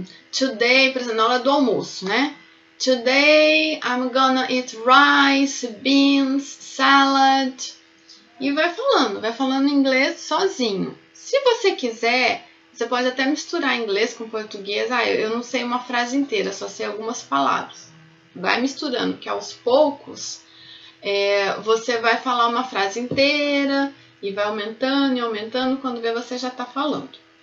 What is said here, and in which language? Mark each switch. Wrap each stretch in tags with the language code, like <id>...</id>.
<pt>Today, por exemplo, na hora do almoço, né?</pt> <en>Today I'm gonna eat rice, beans, salad.</en> <pt>E vai falando inglês sozinho. Se você quiser, você pode até misturar inglês com português. Eu não sei uma frase inteira, só sei algumas palavras. Vai misturando, que aos poucos você vai falar uma frase inteira e vai aumentando e aumentando, quando vê você já está falando.</pt>